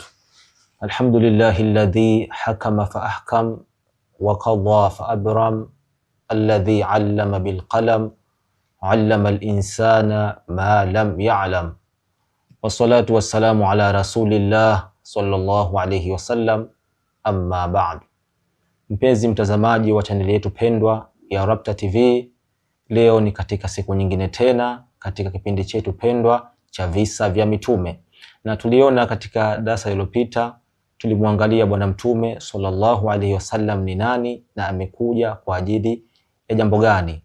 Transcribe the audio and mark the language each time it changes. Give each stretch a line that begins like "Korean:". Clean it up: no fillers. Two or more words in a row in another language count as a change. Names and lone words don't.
Arabic: الحمد لله الذي حكم فأحكم وقضى فأبرم الذي علم بالقلم علم الإنسان ما لم يعلم. والصلاة والسلام على رسول الله صلى الله عليه وسلم أما بعد.
Swahili: Mpenzi mtazamaji wa chaneli yetu pendwa ya Rabta TV, leo ni katika siku nyingine tena katika kipindi chetu pendwa cha visa vya mitume, na tuliona katika darasa lililopita tulimwangalia bwana mtume
Arabic: صلى الله عليه وسلم
Swahili: ni nani na amekuja kwa ajili ya jambo gani.